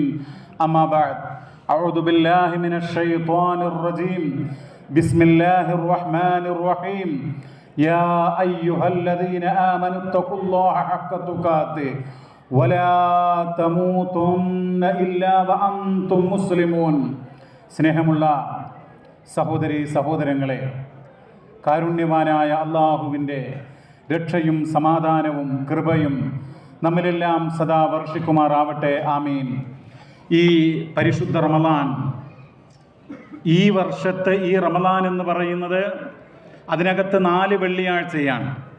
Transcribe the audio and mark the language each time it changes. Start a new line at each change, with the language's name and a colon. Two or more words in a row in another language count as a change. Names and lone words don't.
Arabic: أما بعد، أعوذ بالله من الشيطان الرجيم. بسم الله الرحمن الرحيم. يا أيها الذين آمنوا اتقوا الله حق تقاته ولا تموتن إلا وأنتم مسلمون.
Malayalam: സ്നേഹമുള്ള സഹോദരി സഹോദരങ്ങളെ, കാരുണ്യവാനായ അള്ളാഹുവിൻ്റെ രക്ഷയും സമാധാനവും കൃപയും നമ്മിലെല്ലാം സദാ വർഷിക്കുമാറാവട്ടെ. ആമീൻ. ഈ പരിശുദ്ധ റമളാൻ, ഈ വർഷത്തെ ഈ റമളാൻ എന്ന് പറയുന്നത് അതിനകത്ത് 4 വെള്ളിയാഴ്ചയാണ്.